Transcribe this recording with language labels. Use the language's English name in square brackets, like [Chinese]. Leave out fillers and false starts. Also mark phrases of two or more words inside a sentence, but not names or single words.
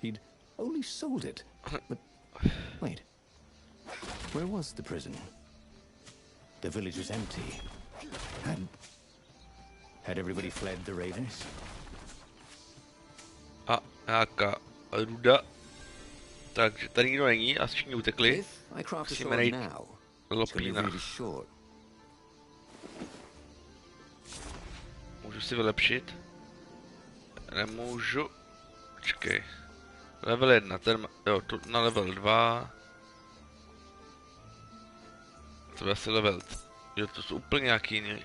[English] He'd only sold it. But wait, where was the prison? The village was empty. Had everybody fled the Ravens? [Czech] A nějaká ruda. Takže tady nikdo není a všichni utekli. [English] If I craft a [Czech] Musíme [English] sword [Czech] najít [English] now, it's going to be Lapina. really short. [Czech] Můžu si vylepšit? Nemůžu. Počkej. Level 1, ten jo, tu na level 2. To je asi level. Jo, to jsou úplně nějaký jiný.